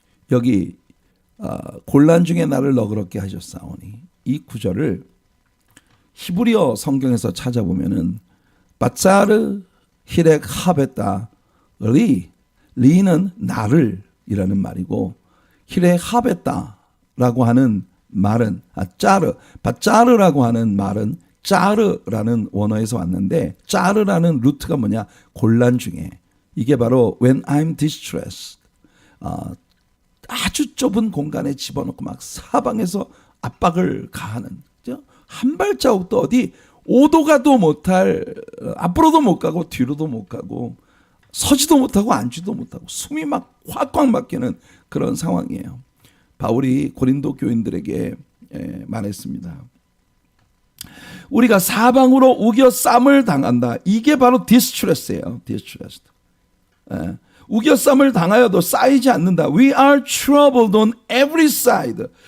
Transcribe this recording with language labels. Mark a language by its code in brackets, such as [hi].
[ko] 여기 곤란 중에 나를 너그럽게 하셨사오니, 이 구절을 히브리어 성경에서 찾아보면은 바짜르 히렉 하베타 리는 나를 이라는 말이고, 히렉 하베타라고 하는 말은 바짜르라고 하는 말은 짜르라는 원어에서 왔는데, 짜르라는 루트가 뭐냐? 곤란 중에. 이게 바로 [en] when I'm distressed. [ko] 아주 좁은 공간에 집어넣고 막 사방에서 압박을 가하는, 한 발자국도 어디 오도가도 못할, 앞으로도 못 가고 뒤로도 못 가고 서지도 못하고 앉지도 못하고 숨이 막 확꽉 막히는 그런 상황이에요. 바울이 고린도 교인들에게 말했습니다. 우리가 사방으로 우겨 쌈을 당한다. 이게 바로 디스트레스예요. 디스트레스. 우겨쌈을 당하여도 쌓이지 않는다. [en] We are troubled on every side.